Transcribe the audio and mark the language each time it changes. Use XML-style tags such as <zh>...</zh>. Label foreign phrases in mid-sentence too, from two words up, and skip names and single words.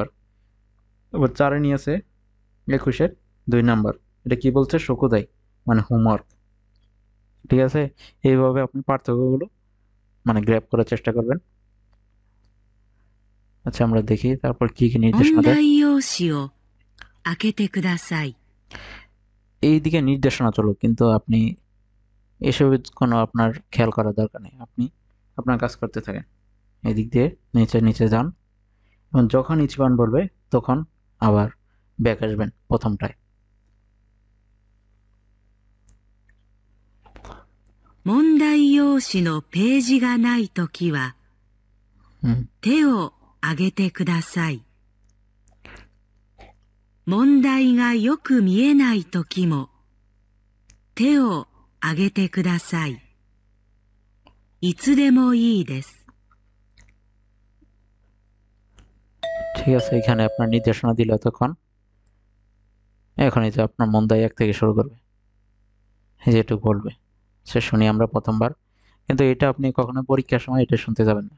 <bn>আবার 4-এ নিয়েছে 21-এর 2 নাম্বার। এটা কি বলছে, শোকুদাই মানে হোমওয়ার্ক। ঠিক আছে, এইভাবে আপনি পার্থক্যগুলো মানে গ্র্যাব করার চেষ্টা করবেন। আচ্ছা আমরা দেখি তারপর কি কি</bn> <ja>問</ja> <bn>নির্দেশনা দেয়।</bn> <ja>題用紙を開けてください。</ja> <bn>এইদিকে নির্দেশনা চলো, কিন্তু আপনি এসবে কোনো আপনার খেয়াল করার দরকার নেই, আপনি আপনার কাজ করতে থাকেন। এদিক দিয়ে নিচে নিচে যান এবং যখন ইচিবান বলবে তখন আবার ব্যাক আসবেন প্রথমটায়।</bn> <ja>問題用紙のページがないときは হুম 手を挙げてください。問題がよく見えないときも手を挙げてください。いつでもいいです。</ja> <bn>ঠিক আছে, এখানে আপনার নির্দেশনা দিল তখন এখন এই যে আপনার মন্দাই 1 থেকে শুরু করবে, এই যে এটুকু বলবে সে শুনি আমরা প্রথমবার। কিন্তু এটা আপনি কখনো পরীক্ষার সময় এটা শুনতে যাবেন না।</bn>